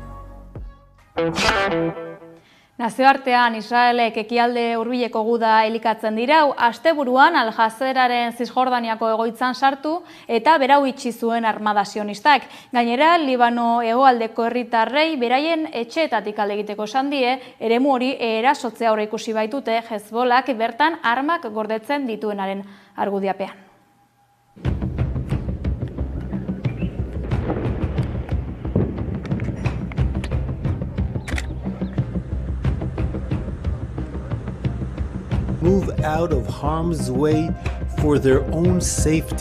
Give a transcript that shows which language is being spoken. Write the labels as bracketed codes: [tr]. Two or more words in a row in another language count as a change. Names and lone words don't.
[eu] Nazioartean Israelek ekialde hurbileko guda elikatzen dirau, asteburuan Al-Jazeraren Zisjordaniako egoitzan sartu eta berau itxi zuen armada sionistak. Gainera, Libano hegoaldeko herritarrei beraien etxeetatik alde egiteko esan die, eremu hori erasotzea aurre ikusi baitute Hezbollak bertan armak gordetzen dituenaren argudiapean. [en] Move out of harm's way for their own safety.